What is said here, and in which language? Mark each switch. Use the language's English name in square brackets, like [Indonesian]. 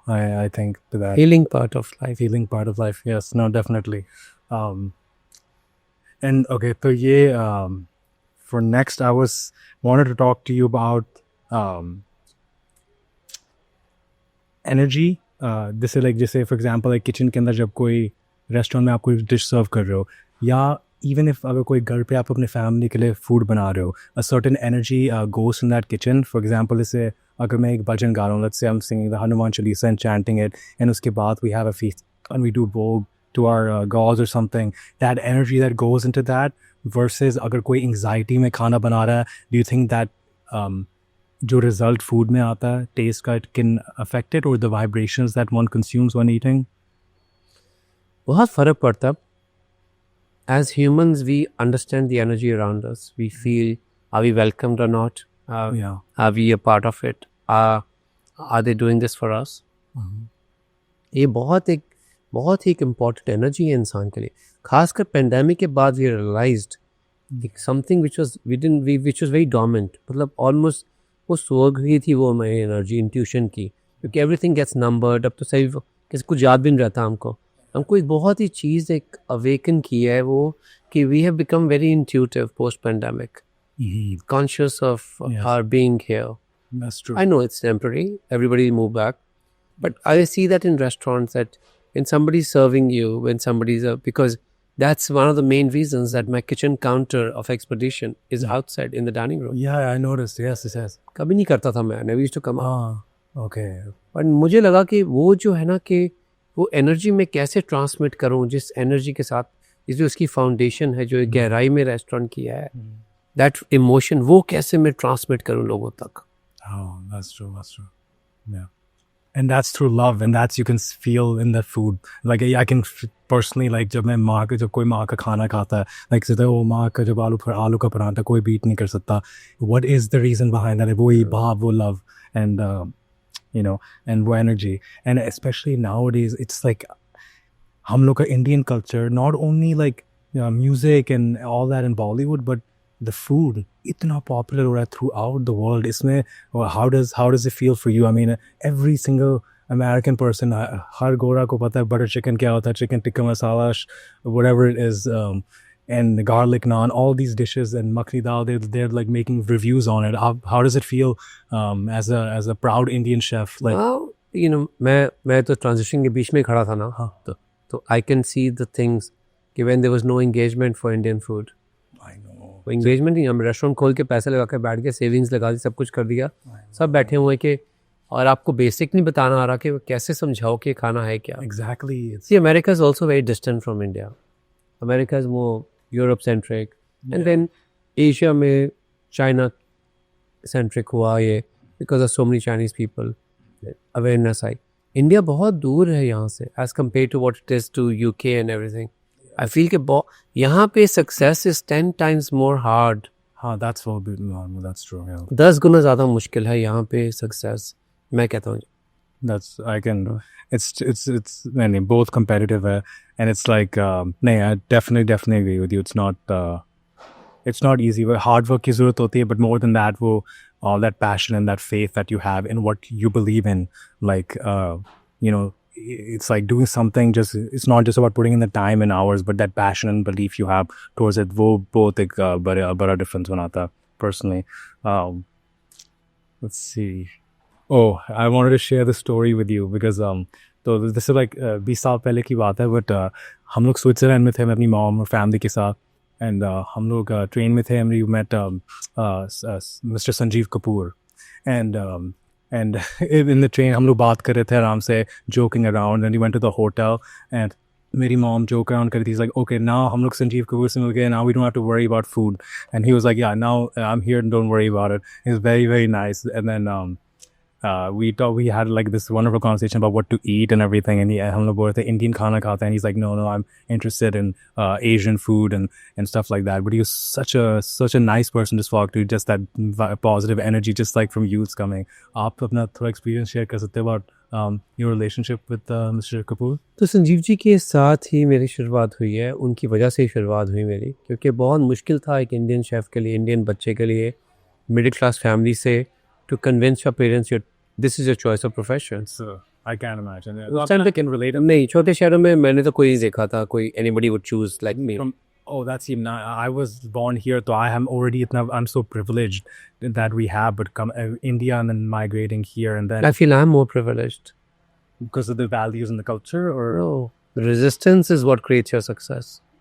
[English] I think to that Healing part of life. feeling part of life. Yes, no, definitely. And okay, so yeah, for next I wanted to talk to you about energy. This is like [Hindi] जैसे [English] for example like kitchen [Hindi] के अंदर जब कोई restaurant में आप कोई dish serve कर रहे हो, या even if अगर कोई घर पे आप अपने family के लिए food बना रहे हो, [English] a certain energy goes in that kitchen. For example, [Hindi] जैसे अगर मैं एक भजन गा रहा हूँ, [English] let's say I'm singing the Hanuman Chalisa and chanting it, and [Hindi] उसके बाद [English] we have a feast and we do bhog to our gods or something, that energy that goes into that versus [Hindi] अगर कोई anxiety में खाना बना रहा है, [English] do you think that [Hindi] जो result food में आता है, taste का, [English] it can affect it, or the vibrations that one consumes when eating? [Hindi] बहुत फर्क पड़ता. [English] As humans, we understand the energy around us. We feel, are we welcomed or not? Yeah. Are we a part of it? Are they doing this for us? [Hindi] ये बहुत ही एक [English] important energy [Hindi] है इंसान के लिए. खासकर pandemic के बाद [English] we realized something which was very dormant. [Hindi] मतलब almost वो सो गई थी वो हमारी energy, intuition की, क्योंकि [English] everything gets numbered. [Hindi] अब तो सही किसी कुछ याद भी नहीं रहता हमको एक बहुत ही चीज़ एक awaken की है वो कि [English] we have become very intuitive post pandemic, conscious of our being here. That's true. I know it's temporary, everybody move back, but I see that in restaurants that when somebody's serving you, when somebody's because that's one of the main reasons that my kitchen counter of Expedition is outside in the dining room. Yeah, I noticed. Yes, it has. [Hindi] कभी नहीं करता था मैं, [English] never used to come out. Okay. [Hindi] पर मुझे लगा कि वो जो है ना कि वो एनर्जी में कैसे ट्रांसमिट करूं, जिस एनर्जी के साथ जो उसकी फाउंडेशन है, जो गहराई में रेस्टोरेंट की है, [English] that emotion [Hindi] वो कैसे मैं ट्रांसमिट करूं लोगों तक. [English] Oh, that's true. That's true. Yeah. And that's through love, and that's you can feel in that food. Like I can personally like [Hindi] जब कोई माँ का खाना खाता है, like कहते हैं वो माँ का जब आलू का पराठा कोई beat नहीं कर सकता. [English] What is the reason behind that? [Hindi] वो भाव, वो love, [English] and you know, and वो energy, and especially nowadays it's like [Hindi] हम लोग का Indian culture, [English] not only like music and all that in Bollywood, but the food [Hindi] इतना popular हो रहा है [English] throughout the world. [Hindi] इसमें [English] how does it feel for you? I mean, every single American person, [Hindi] हर गोरा को पता है butter chicken क्या होता है, [English] chicken tikka masala, whatever it is, and the garlic naan, all these dishes, and makhni dal, they're like making reviews on it. How does it feel as a proud Indian chef? Like, well, you know, [Hindi] मैं तो transition के बीच में खड़ा था ना, तो [English] I can see the things [Hindi] कि [English] when there was no engagement for Indian food. I know. [Hindi] वो engagement नहीं, हम रेस्टोरेंट खोल के पैसे लगा के बैठ के सेविंग्स लगा दी, सब कुछ कर दिया, सब बैठे हुए कि और आपको बेसिक नहीं बताना आ रहा कि कैसे समझाओ कि खाना है क्या. [English] Exactly. See, America is also very distant from India. America is more Europe centric, and then Asia में China centric [Hindi] हुआ ये [English] because of so many Chinese people, [Hindi] awareness I. India बहुत दूर है यहाँ से [English] as compared to what it is to UK and everything. [Hindi] I feel कि यहाँ पे [English] success is 10 times more hard. [Hindi] हाँ, [English] that's true. Yeah. [Hindi] 10 गुना ज़्यादा मुश्किल है यहाँ पे success. मैं कहता हूँ. [English] That's I can. It's many both competitive, and it's like [Hindi] नहीं, [English] I definitely agree with you. It's not easy. [Hindi] Hard work की ज़रूरत होती है, [English] but more than that, [Hindi] वो [English] all that passion and that faith that you have in what you believe in. Like, you know, it's like doing something, just it's not just about putting in the time and hours, but that passion and belief you have towards it, [Hindi] वो बहुत एक बड़ा difference बनाता है [English] personally. Let's see. Oh, I wanted to share the story with you because so this is like [Hindi] 20 साल पहले की बात है, but हम लोग स्विट्जरलैंड में थे, मैं अपनी मॉम और फैमिली के साथ, and हम लोग ट्रेन में थे, [English] and we met Mr. Sanjeev Kapoor, and in the train [Hindi] हम लोग बात कर रहे थे आराम से, [English] joking around, and we went to the hotel, and [Hindi] मेरी mom joke around कर रही थी, [English] he's like, okay, now [Hindi] हम लोग संजीव कपूर से मिल गए, [English] now we don't have to worry about food, and he was like, yeah, now I'm here, don't worry about it. He was very, very nice, and then we had like this wonderful conversation about what to eat and everything, and [Hindi] हम लोग बोल रहे थे Indian खाना खाता है, [English] and he's like, no, I'm interested in Asian food and stuff like that. But he was such a nice person to talk to, just that positive energy, just like from youths coming. [Hindi] आप अपना थोड़ा experience share कर सकते हो [English] about your relationship with Mr. [Hindi] Kapoor? तो संजीव जी के साथ ही मेरी शुरुआत हुई है, उनकी वजह से ही शुरुआत हुई मेरी, क्योंकि बहुत मुश्किल था एक इंडियन शेफ़ के लिए, इंडियन बच्चे के लिए, मिडिल क्लास फैमिली से, [English] to convince your parents this is your choice of profession. So I can't imagine. [Hindi] उस टाइम पे [English] can relate. [Hindi] नहीं, छोटे शहरों में मैंने तो कोई नहीं देखा था, कोई [English] anybody would choose like me. Oh, that's even. I was born here, so I am already. I'm so privileged that we have, but come India and then migrating here, and then I feel I'm more privileged. Because of the values and the culture, or No, resistance is what creates your success.